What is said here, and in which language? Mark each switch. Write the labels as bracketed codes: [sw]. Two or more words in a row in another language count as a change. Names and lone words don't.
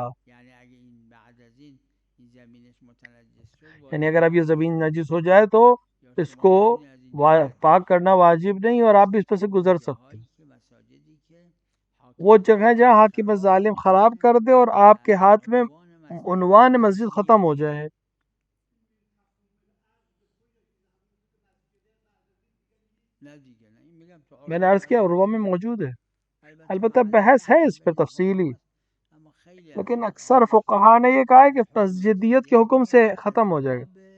[fa] یعنی اگه این بعد از این زمینش متنجس شد [ur] یعنی اگر اب یہ زمین نجس ہو جائے تو اس کو پاک کرنا واجب نہیں اور آپ بھی اس پہ سے گزر سکتے ہیں. وہ جگہ جہاں حاکم ظالم خراب کر دے اور آپ کے ہاتھ میں عنوان مسجد ختم ہو جائے. میں نے عرض کیا عروہ میں موجود ہے، البتہ بحث ہے اس پر تفصیلی، لیکن اکثر فقہا نے یہ کہا ہے کہ مسجدیت کے حکم سے ختم ہو جائے گا.